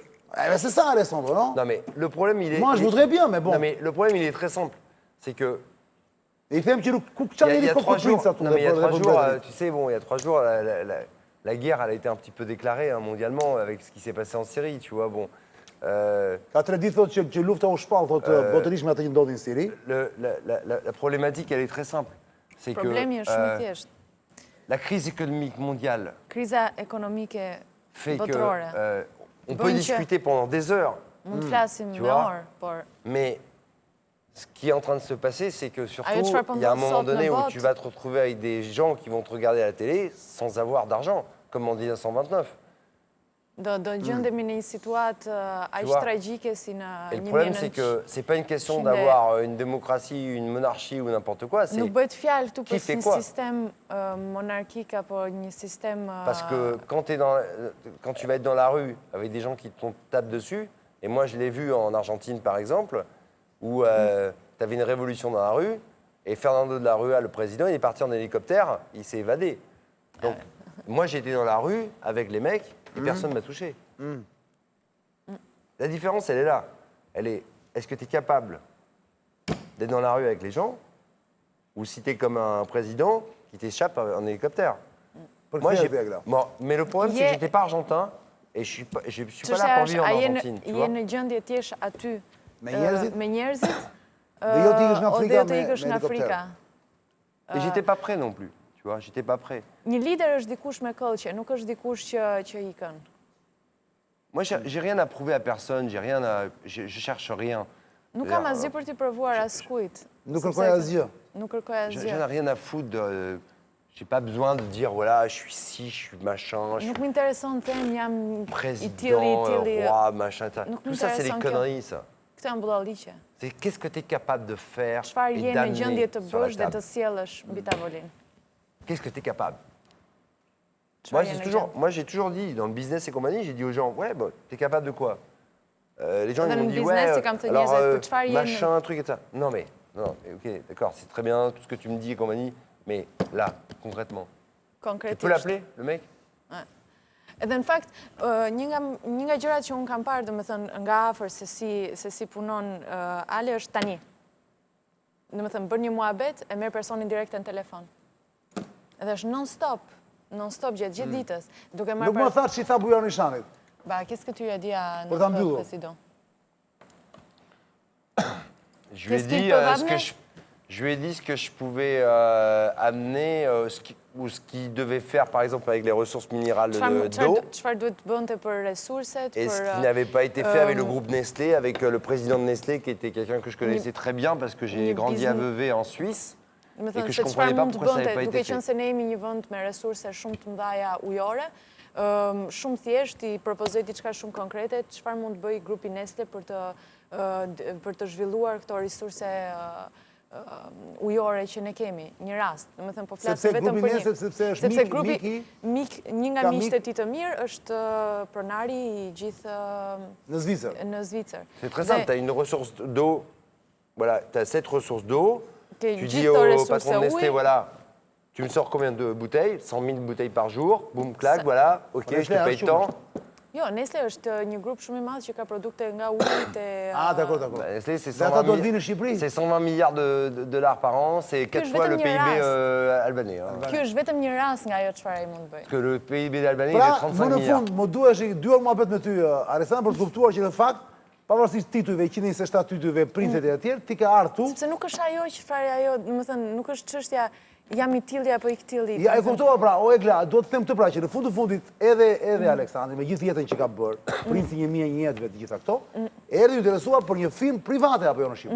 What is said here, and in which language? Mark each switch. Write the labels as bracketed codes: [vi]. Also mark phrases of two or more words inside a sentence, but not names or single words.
[fr] Eh ben, c'est ça, Alexandre, non? Non, mais le problème, il est... Moi, je voudrais bien, mais bon. Non, mais le problème, il est très simple. C'est que... Il fait un petit Il y a 3 jours, non, mais il y a 3 jours, tu sais, bon, il y a 3 jours, la guerre, elle a été un petit peu déclarée mondialement avec ce qui s'est passé en Syrie, tu vois, bon. [sq] Ka 3 ditë thotë që lufta u shpall, thotë botërisht me atë që ndodhi në Siri. [fr] La problématique, elle est très simple. C'est que [sq] Problemi është shumë i thjeshtë. [fr] la crise économique mondiale [sq] Kriza ekonomike [fr] fait [sq] botërore. [fr] que on peut [sq] Bën që [fr] discuter pendant des heures, [sq] mund të flasim [fr] Tu me vois? [sq] orë, por [fr] mais ce qui est en train de se passer, c'est que surtout, [sq] Ajo çfarë po [fr] il y a un [sq] ndodh [fr] moment [sq] sot në [fr] donné où [sq] botë? [fr] tu vas te retrouver avec des gens qui vont te regarder à la télé sans avoir d'argent, comme en 1929. [sq] do gjendemi në një situatë aq [fr] vois? [sq] tragjike si në [fr] Et le problème, c'est que c'est pas une question d'avoir une démocratie, une monarchie ou n'importe quoi. C'est [sq] Nuk bëhet fjalë këtu [fr] qui [sq] për [fr] fait [sq] një [fr] quoi? [sq] sistem monarkik apo një sistem [fr] parce que quand tu vas être dans la rue avec des gens qui te tapent dessus, et moi je l'ai vu en Argentine par exemple, où tu avais une révolution dans la rue, et Fernando de la Rúa, le président, il est parti en hélicoptère, il s'est évadé. Donc moi j'étais dans la rue avec les mecs, et personne ne m'a touché. La différence, elle est là. Elle est, est-ce que tu es capable d'être dans la rue avec les gens, ou si tu es comme un président qui t'échappe en hélicoptère? Moi, bon, mais le problème, c'est que j'étais pas argentin et je suis pas là pour vivre en Argentine. Tu vois? [sq] Je në gjendje t'jesh aty Me njerëzit? me njerëzit, Dhe jo t'i ikësh në o Afrika dhe të ikësh me në Afrika. helikopter. [fr] Et j'étais pas prêt non plus. Tu vois, j'étais pas prêt. [sq] Një lider është dikush me këllqe, nuk është dikush që ikën. [fr] Moi, j'ai rien à prouver à personne. J'ai rien à, je cherche rien. [sq] Nuk kam asgjë për t'i provuar askujt. Nuk kërkoj asgjë. Nuk kërkoj [fr] J'en [sq] asgjë. [fr] ai rien à foutre de. J'ai pas besoin de dire voilà, je suis ci, je suis machin, je [sq] Nuk [fr] suis [sq] m'intereson të them jam i [fr] président, [sq] tilli. [fr] roi, machin. [sq] Nuk [fr] Tout ça, c'est des [sq] m'intereson kjo. [fr] conneries, ça. [sq] Këtë janë bullalliqe. [fr] C'est qu'est-ce que tu es capable de faire [sq] Çfarë [fr] et [sq] je në [fr] d'amener [sq] gjendje të [fr] sur la [sq] bësh dhe [fr] table. [sq] të sjellësh mbi tavolinë. [fr] Qu'est-ce que tu es capable? [sq] Çfarë je në gjendje? [fr] Moi, j'ai toujours dit, dans le business et compagnie, j'ai dit aux gens, ouais, bah, t'es capable de quoi? Les gens, Dans ils m'ont le dit, business, ouais, c'est comme ça, alors, pour te faire y a une- machin, truc et ça. Non, mais, ok, d'accord, c'est très bien tout ce que tu me dis et compagnie, mais là, concrètement, tu [sq] Konkretisht. [fr] peux l'appeler, le mec? [sq] Edhe në fakt, një nga gjërat që unë kam parë, domethënë nga afër se si punon Ale është tani. Domethënë bën një muhabet e merr personin direkt në telefon. Edhe është non-stop gjatë gjithë ditës, duke marrë Nuk më thatë që i tha Bujar Nishanit. [fr] Bah, qu'est-ce que tu lui as dit à Pour ta notre [sq] mbyllur. [fr] président? Je lui ai Qu'est-ce qu'ils dit peuvent ce que amener? je lui ai dit ce que je pouvais amener, ou ce qu'il devait faire, par exemple, avec les ressources minérales d'eau. [sq] Çfarë duhet të bënte për resurset, [fr] Et ce [sq] për [fr] qui n'avait pas été fait avec le groupe Nestlé, avec le président de Nestlé, qui était quelqu'un que je connaissais très bien parce que j'ai grandi à Vevey en Suisse. [sq] Me [fr] Et [sq] thënë [fr] que [sq] se [fr] je [sq] çfarë [fr] comprenais pas [sq] mund të [fr] pourquoi ça [sq] bënte, [fr] n'avait pas [sq] duke [fr] été [sq] qenë [fr] fait. [sq] se ne jemi një vend me resurse shumë të mëdha ujore, shumë thjesht i propozoi diçka shumë konkrete, çfarë mund të bëj grupi Nestle për të zhvilluar këto resurse ujore që ne kemi. Një rast, domethënë po flasim vetëm për një. Sepse grupi Një nga miqtë e tij të mirë është pronari i gjithë në Zvicër. në Zvicër. [fr] C'est très simple, tu as une ressource d'eau, voilà, tu as cette ressource d'eau, [sq] Ke [fr] tu [sq] gjithë [fr] dis [sq] këto [fr] au [sq] resurse [fr] patron de Nestlé, [sq] uji, [fr] voilà, Tu me sors combien de bouteilles? 100 000 bouteilles par jour. Boum, clac, Ça- voilà. OK, je [sq] Nestlé [fr] te paye [sq] është [fr] tant. [sq] Jo, Nestle është një grup shumë i madh që ka produkte nga ujit e... [fr] Ah, d'accord, d'accord. Bah, Nestlé, c'est [sq] Dhe ata [fr] 120 [sq] do të [fr] 000 [sq] vinë në Shqipëri? [fr] c'est 120 milliards de dollars par an. C'est 4 je fois vais le te PIB dire albanais. Hein. [sq] Ky është vetëm një rast nga ajo çfarë ai mund të bëjë. [fr] Parce que le PIB d'Albanie, il [sq] Pra, [fr] est [sq] më [fr] 35 [sq] në [fr] milliards. [sq] fund, më duhesh i duar muhabet me ty, Aleksandr, për të kuptuar që në fakt, pavarësisht titujve, 127 titujve, prinset e tjerë, ti ke ardhur tu. Sepse nuk është ajo që çfarë ajo, domethënë, nuk është çështja jam i tilli apo i këtilli. Ja, e kuptova pra, o Egla, do të them këtë pra, që në fund të fundit, edhe Aleksandri, me gjithë jetën që ka bërë, princi 1101 të gjitha këto, erdhi u interesua për një film private apo jo në Shqipëri.